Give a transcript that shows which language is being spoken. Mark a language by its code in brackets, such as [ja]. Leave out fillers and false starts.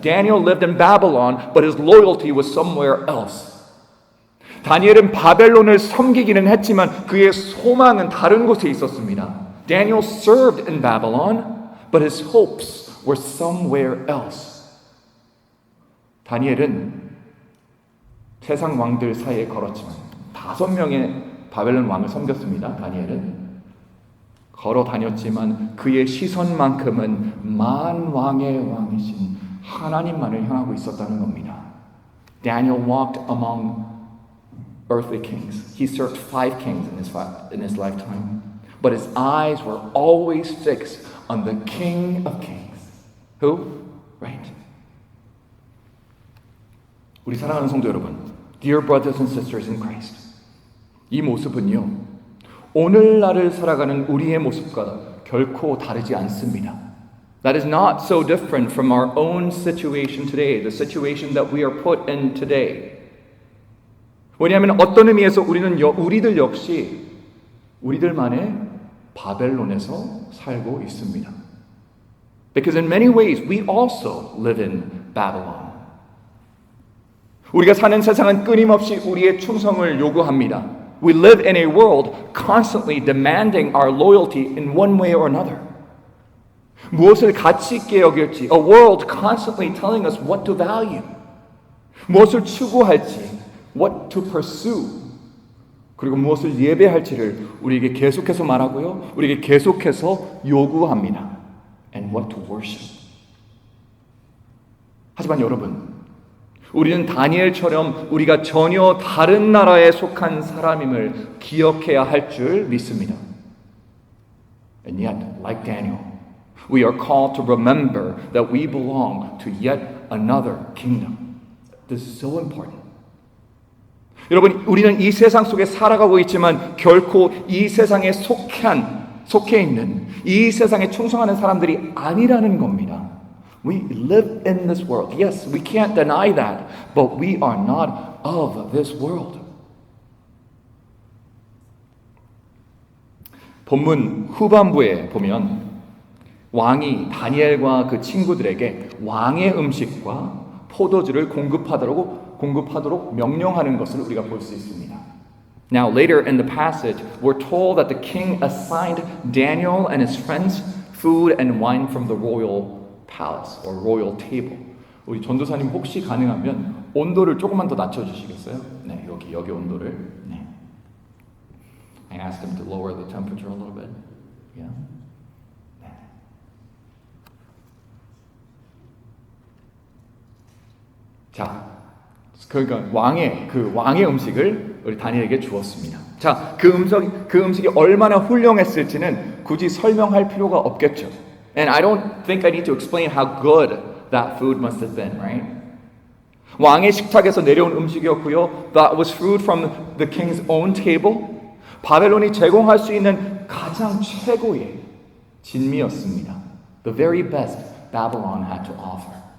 [en] Daniel lived in Babylon, but his loyalty was somewhere else. [ko] 다니엘은 바벨론을 섬기기는 했지만 그의 소망은 다른 곳에 있었습니다. [en] Daniel served in Babylon, but his hopes were somewhere else. [ko] 다니엘은 세상 왕들 사이에 걸었지만 5명의 바벨론 왕을 섬겼습니다. 다니엘은 걸어 다녔지만 그의 시선만큼은 만왕의 왕이신 하나님만을 향하고 있었다는 겁니다. [en] Daniel walked among earthly kings. He served 5 kings in his lifetime. But his eyes were always fixed on the King of Kings. Who? Right. [ko] 우리 사랑하는 성도 여러분, [en] dear brothers and sisters in Christ. [ko] 이 모습은요, 오늘날을 살아가는 우리의 모습과 결코 다르지 않습니다. [en] That is not so different from our own situation today, the situation that we are put in today. [ko] 왜냐하면 어떤 의미에서 우리들 역시 우리들만의 바벨론에서 살고 있습니다. [en] Because in many ways we also live in Babylon. [ko] 우리가 사는 세상은 끊임없이 우리의 충성을 요구합니다. [en] We live in a world constantly demanding our loyalty in one way or another. [ko] 무엇을 가치 있게 여길지, [en] a world constantly telling us what to value. [ko] 무엇을 추구할지, [en] what to pursue. [ko] 그리고 무엇을 예배할지를 우리에게 계속해서 말하고요. 우리에게 계속해서 요구합니다. [en] And what to worship. [ko] 하지만 여러분, 우리는 다니엘처럼 우리가 전혀 다른 나라에 속한 사람임을 기억해야 할 줄 믿습니다. [en] And yet, like Daniel, we are called to remember that we belong to yet another kingdom. This is so important. [ko] 여러분, 우리는 이 세상 속에 살아가고 있지만 결코 이 세상에 속해 있는 이 세상에 충성하는 사람들이 아니라는 겁니다. [en] We live in this world. Yes, we can't deny that, but we are not of this world. [ko] 본문 후반부에 보면 왕이 다니엘과 그 친구들에게 왕의 음식과 포도주를 공급하도록 명령하는 것을 우리가 볼 수 있습니다. [en] Now later in the passage, we're told that the king assigned Daniel and his friends food and wine from the royal palace or royal table. [ko] 우리 전도사님 혹시 가능하면 온도를 조금만 더 낮춰주시겠어요? 네, 여기 온도를. 네. [en] I asked him to lower the temperature a little bit. Yeah. 네. [ko] 자, 그러니까 왕의 음식을 우리 다니엘에게 주었습니다. 자, 그 음식이 얼마나 훌륭했을지는 굳이 설명할 필요가 없겠죠. [en] And I don't think I need to explain how good that food must have been, right? [ko] 왕의 식탁에서 내려온 음식이었고요. [en] That was food from the king's own table. [ko] 바벨론이 제공할 수 있는 가장 최고의 진미였습니다. [en] The very best Babylon had to offer.